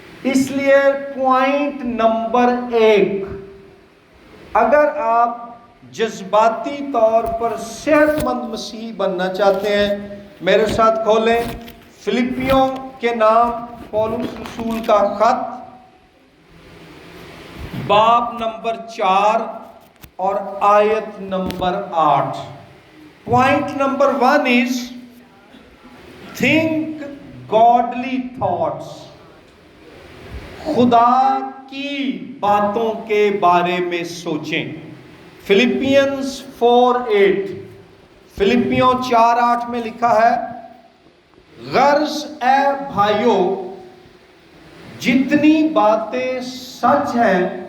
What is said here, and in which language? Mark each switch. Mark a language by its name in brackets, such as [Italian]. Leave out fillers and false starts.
[Urdu] اس لیے point number 1، اگر آپ جذباتی طور پر صحت مند مسیحی بننا چاہتے ہیں، میرے ساتھ کھولیں فلپیوں کے نام پولس رسول کا خط، باب نمبر 4 اور آیت number 8. Point number 1 [English] is think godly thoughts. [Urdu] خدا کی باتوں کے بارے میں سوچیں. فلپینز 4:8، فلپیوں 4:8 میں لکھا ہے، غرض اے بھائیو، جتنی باتیں سچ ہیں